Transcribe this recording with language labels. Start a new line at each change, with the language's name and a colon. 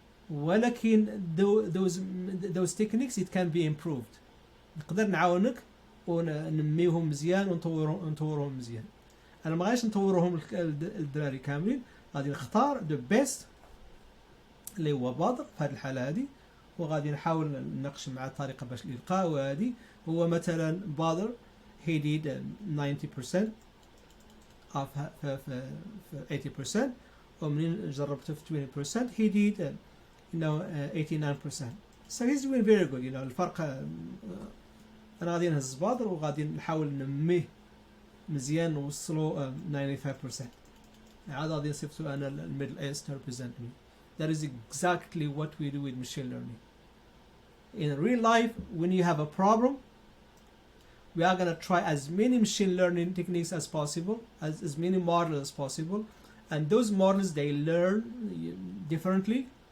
English: ولكن those techniques it can be improved.
Arabic: نقدر نعاونك وننميهم مزيان ونطورهم مزيان. انا ما غاديش نطورهم الدراري كاملين، غادي نختار
English: the best
Arabic: اللي هو بادر في هذه الحاله هذه، وغادي نحاول نناقش معاه الطريقه باش يلقاه. وهذه هو مثلا بادر
English: he did 90% of 80%،
Arabic: ومنين جربته في 20%
English: he did 89%. So he's doing very good.
Arabic: الفرق انا غادي نهز بادر وغادي نحاول ننميه مزيان نوصلو 95%. عاد غادي نصيفطو انا الميدل ايست
English: to represent me. That is exactly what we do with machine learning. In real life, when you have a problem, we are going to try as many machine learning techniques as possible, as many models as possible, and those models they learn differently.